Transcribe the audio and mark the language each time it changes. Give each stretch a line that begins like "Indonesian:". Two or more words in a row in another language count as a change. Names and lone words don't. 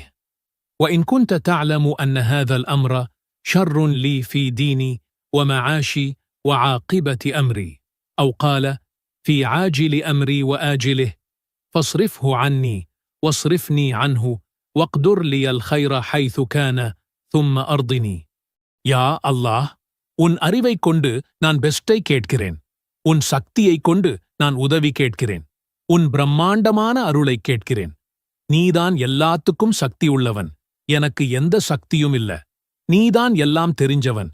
Arabic: وإن كنت تعلم أن هذا الأمر شر لي في ديني ومعاشي وعاقبة أمري، أو قال في عاجل أمري وآجله، فاصرفه عني واصرفني عنه واقدر لي الخير حيث كان ثم أرضني.
Tamil: யா அல்லாஹ், உன் அறிவைக் கொண்டு நான் பெஸ்டை கேட்கிறேன். உன் சக்தியைக் கொண்டு நான் உதவி கேட்கிறேன். உன் பிரம்மாண்டமான அருளைக் கேட்கிறேன். நீதான் எல்லாத்துக்கும் சக்தி உள்ளவன். எனக்கு எந்த சக்தியும் இல்ல. நீதான் எல்லாம் தெரிஞ்சவன்.